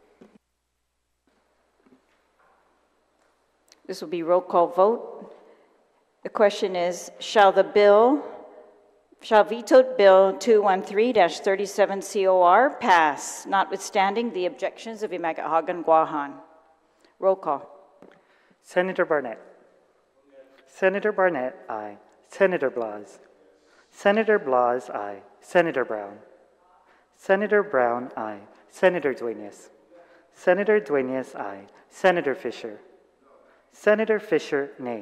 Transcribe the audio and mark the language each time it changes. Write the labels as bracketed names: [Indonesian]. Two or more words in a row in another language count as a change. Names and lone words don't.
[English] This will be roll call vote. The question is, shall vetoed bill 213-37 COR pass, notwithstanding the objections of Imagahagan Guahan? Roll call. Senator Barnett. Senator Barnett, aye. Senator Blas. Senator Blas, aye. Senator Brown. Senator Brown, aye. Senator Duenas. Senator Duenas, aye. Senator Fisher. Senator Fisher, nay.